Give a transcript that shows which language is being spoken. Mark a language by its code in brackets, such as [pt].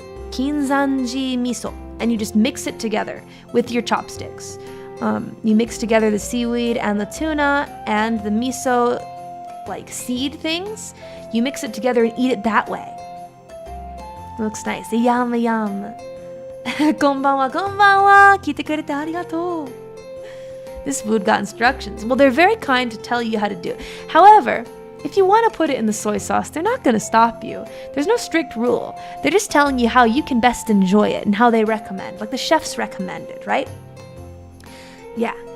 [en] Kinzanji miso. And you just mix it together with your chopsticks. You mix together the seaweed and the tuna and the miso, like seed things. You mix it together and eat it that way. It looks nice. Yum, yum. [ja] こんばんは、こんばんは。聞いてくれてありがとう。 [en] This food got instructions. Well, they're very kind to tell you how to do it. However, if you want to put it in the soy sauce, they're not going to stop you. There's no strict rule. They're just telling you how you can best enjoy it and how they recommend. Like the chefs recommended, right? Yeah.